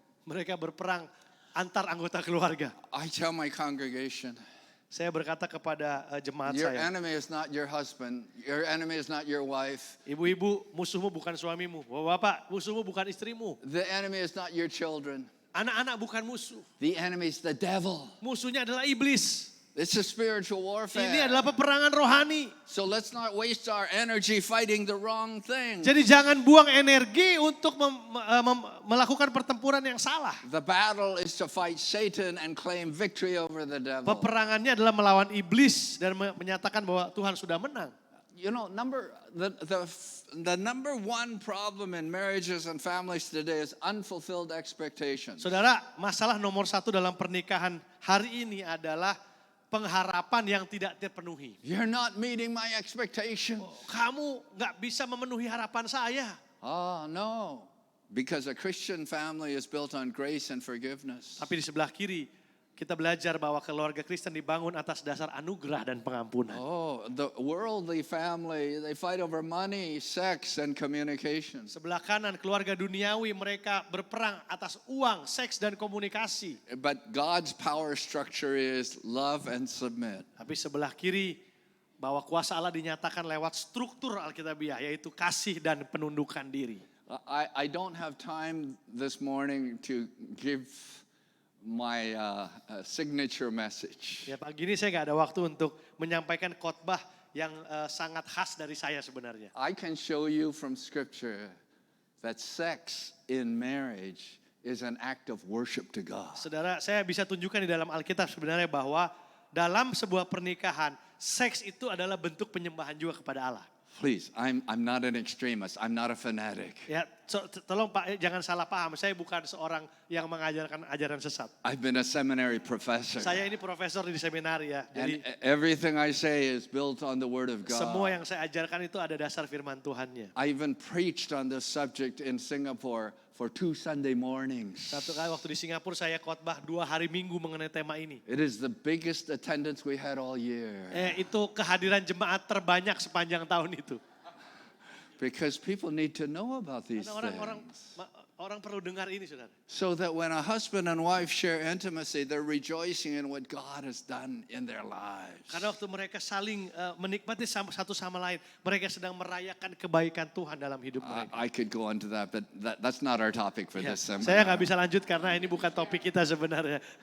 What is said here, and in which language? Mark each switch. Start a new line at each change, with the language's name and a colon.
Indonesian: Mereka berperang antar anggota keluarga.
English: I tell my congregation,
Indonesian: Saya berkata kepada jemaat
English: your
Indonesian: saya,
English: enemy is not your husband, your enemy is not your wife,
Indonesian: ibu-ibu musuhmu bukan suamimu, bapak musuhmu bukan istrimu,
English: the enemy is not your children,
Indonesian: anak-anak bukan musuh,
English: the enemy is the devil.
Indonesian: musuhnya adalah iblis.
English: It's a spiritual warfare.
Indonesian: Ini adalah peperangan rohani.
English: So let's not waste our energy fighting the wrong thing.
Indonesian: Jadi jangan buang energi untuk melakukan pertempuran yang salah.
English: The battle is to fight Satan and claim victory over the devil.
Indonesian: Peperangannya adalah melawan iblis dan menyatakan bahwa Tuhan sudah menang.
English: You know, the number one problem in marriages and families today is unfulfilled expectations.
Indonesian: Saudara, masalah nomor satu dalam pernikahan hari ini adalah pengharapan yang tidak terpenuhi.
English: You're not meeting my expectations. Kamu nggak bisa memenuhi harapan saya. Oh, no. Because a Christian family is built on grace and forgiveness.
Indonesian: Tapi di sebelah kiri, kita belajar bahwa keluarga Kristen dibangun atas dasar anugerah dan pengampunan.
English: Oh, the worldly family, they fight over money, sex, and communication.
Indonesian: Sebelah kanan, keluarga duniawi mereka berperang atas uang, seks, dan komunikasi.
English: But God's power structure is love and submit.
Indonesian: Tapi sebelah kiri, bahwa kuasa Allah dinyatakan lewat struktur Alkitabiah, yaitu kasih dan penundukan diri.
English: I don't have time this morning to give my signature message.
Indonesian: Ya, pagi ini saya nggak ada waktu untuk menyampaikan khotbah yang sangat khas dari saya sebenarnya.
English: I can show you from scripture that sex in marriage is an act of worship to God.
Indonesian: Saudara, saya bisa tunjukkan di dalam Alkitab sebenarnya bahwa dalam sebuah pernikahan, seks itu adalah bentuk penyembahan juga kepada Allah.
English: Please, I'm not an extremist. I'm not a fanatic.
Indonesian: Ya, tolong Pak, jangan salah paham. Saya bukan seorang yang mengajarkan ajaran sesat.
English: I've been a seminary professor.
Indonesian: Saya ini profesor di seminari ya.
English: And
Indonesian: Jadi
English: everything I say is built on the word of
Indonesian: semua
English: God.
Indonesian: yang saya ajarkan itu ada dasar firman Tuhannya.
English: I even preached on this subject in Singapore for 2 Sunday mornings.
Indonesian: Satu kali waktu di Singapura saya khotbah 2 hari Minggu mengenai tema ini.
English: It is the biggest attendance we had all year.
Indonesian: Itu kehadiran jemaat terbanyak sepanjang tahun itu.
English: Because people need to know about these
Indonesian: Karena
English: things.
Indonesian: orang perlu dengar ini, saudara.
English: So that when a husband and wife share intimacy, they're rejoicing in what God has done in their lives.
Indonesian: Karena waktu mereka saling menikmati satu sama lain, mereka sedang merayakan kebaikan Tuhan dalam hidup mereka.
English: I could go on to that, but that's not our topic for
Indonesian: Ya,
English: this seminar.
Indonesian: saya nggak bisa lanjut karena ini bukan topik kita sebenarnya.